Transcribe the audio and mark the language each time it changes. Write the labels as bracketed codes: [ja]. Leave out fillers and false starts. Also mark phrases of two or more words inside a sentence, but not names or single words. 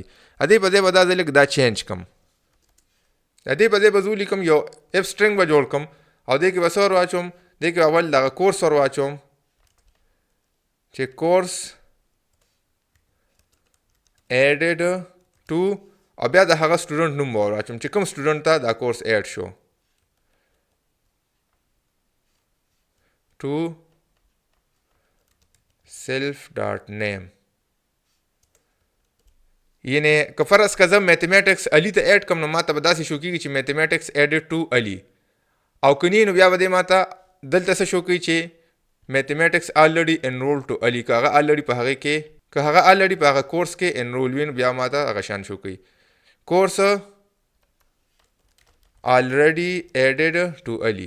[ps] ادې په ځای به دا لږ دا چینج کم. ادې په ځای به زه ولیکم یو [en] f string [ps] به جوړ کم او دې کې به څه ور واچوم، دې کې اول دغه کورس ور واچوم چې [en] course added to [ps] او بیا د هغه سټوډنټ نوم به ور واچوم چې کوم سټوډنټ ته دا [en] course add [ps] شو [en] to self.name. [ps] یعنی که فرض که زه میتھمیټکس علي ته ایډ کم نو ما ته به داسې شو کېږي چې [en] mathematics added to [ps] علي، او که نه نو بیا به دې ما ته دلته څه شو کوي چې [en] mathematics already enrolled to [ps] علي. که هغه آلریډي په هغې کې که هغه آلریډي په هغه کورس کې انرول وي نو بیا ما ته هغه شان شو کوي [en] course already added to [ps] علي.